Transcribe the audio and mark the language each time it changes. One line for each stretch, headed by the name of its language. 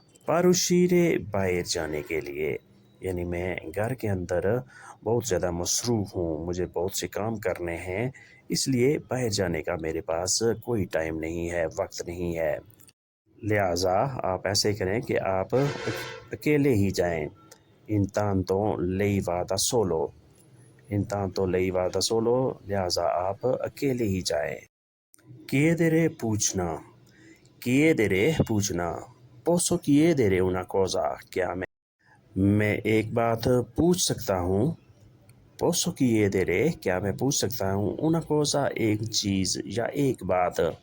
Italian: per uscire
Urdu: باہر جانے کے لیے، یعنی میں گھر کے اندر بہت زیادہ مصروف ہوں، مجھے بہت سے کام کرنے ہیں، اس لیے باہر جانے کا میرے پاس کوئی ٹائم نہیں ہے، وقت نہیں ہے. لہٰذا آپ ایسے کریں کہ آپ اکیلے ہی جائیں.
Italian: intanto lei vada solo, intanto lei vada solo،
Urdu: لہٰذا آپ اکیلے ہی جائیں.
Italian: chiedere پوچھنا. chiedere پوچھنا. posso chiedere una cosa،
Urdu: کیا میں ایک بات پوچھ سکتا ہوں.
Italian: posso chiedere،
Urdu: کیا میں پوچھ سکتا ہوں.
Italian: una cosa،
Urdu: ایک چیز یا ایک بات.